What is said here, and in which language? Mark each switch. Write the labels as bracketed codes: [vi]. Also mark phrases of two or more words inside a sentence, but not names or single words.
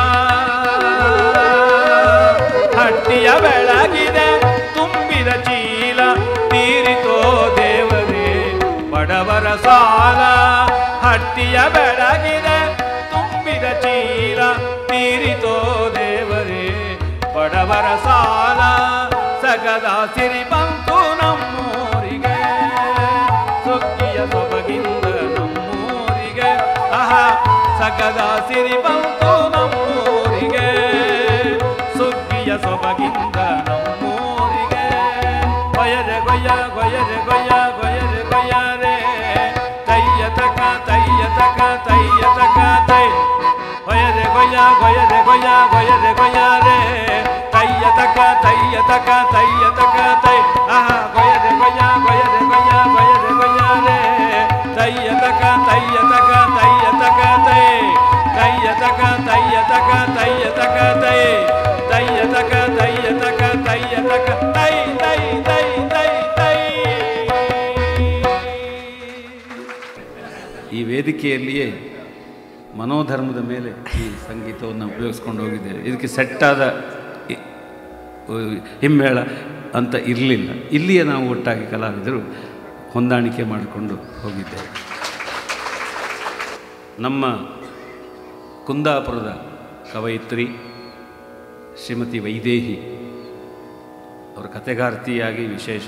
[kn] ಹಟ್ಟಿಯ ಬೆಳಗಿದೆ ತುಂಬಿದ ಚೀಲ ತೀರಿತೋ ದೇವರೇ ಬಡವರ ಸಾಲ ಹಟ್ಟಿಯ ಬೆಳಗಿದೆ ತುಂಬಿದ ಚೀಲ ತೀರಿತೋ ದೇವರೇ ಬಡವರ ಸಾಲ ಸಗದ ಸಿರಿ ಬಂತು ನಮ್ಮೂರಿಗೆ ಸುಗ್ಗಿಯ ಸೊಬಗಿಂದ ನಮ್ಮೂರಿಗೆ ಆಹಾ ಸಕದ ಸಿರಿ ಬಂತು ನಮ್ಮೂರಿಗೆ ಸುಗ್ಗಿಯ ಸೊಬಗಿಂದ ನಮ್ಮೂರಿಗೆ ಗೊಯರೆ ಗೊಯ್ಯ ಗೊಯರೆ ಗೊಯ್ಯ ಗೊಯರೆ ಗೊಯ್ಯರೆ ತಯ್ಯ ತಕ ತಯ್ಯ ತಕ ತಯ್ಯ ತಕ ತೈ ಗೊಯರೆ ಗೊಯ್ಯ ಗೊಯರೆ ಗೊಯ್ಯ ಗೊಯರೆ ಗೊಯ್ಯರೆ ತಯ್ಯ ತಕ ತಯ್ಯ ತಕ ತಯ್ಯ ತಕ ತೈ ಆಹಾ ಗೊಯರೆ ಗೊಯ್ಯ ಗೊಯರೆ ಗೊಯ್ಯ ಗೊಯರೆ ಗೊಯ್ಯರೆ ತಯ್ಯ ತಕ ತಯ್ಯ ತಕ ತಯ್ಯ ತಕ ತೈ ತಯ್ಯ ತಕ ತಯ್ಯ ತಕ ತಯ್ಯ ತಕ ತೈ ತಯ್ಯ ತಕ ತಯ್ಯ ತಕ ತಯ್ಯ ತಕ ತೈ ತೈ ತೈ ತೈ ತೈ. ಈ ವೇದಿಕೆಯಲ್ಲಿಯೇ ಮನೋಧರ್ಮದ ಮೇಲೆ ಈ ಸಂಗೀತವನ್ನು ಉಪಯೋಗಿಸ್ಕೊಂಡು ಹೋಗಿದ್ದೇವೆ. ಇದಕ್ಕೆ ಸೆಟ್ಟಾದ ಹಿಮ್ಮೇಳ ಅಂತ ಇರಲಿಲ್ಲ. ಇಲ್ಲಿಯೇ ನಾವು ಒಟ್ಟಾಗಿ ಕಲಾವಿದರು ಹೊಂದಾಣಿಕೆ ಮಾಡಿಕೊಂಡು ಹೋಗಿದ್ದೇವೆ. ನಮ್ಮ ಕುಂದಾಪುರದ ಕವಯಿತ್ರಿ ಶ್ರೀಮತಿ ವೈದೇಹಿ ಅವರ ಕಥೆಗಾರ್ತಿಯಾಗಿ ವಿಶೇಷ.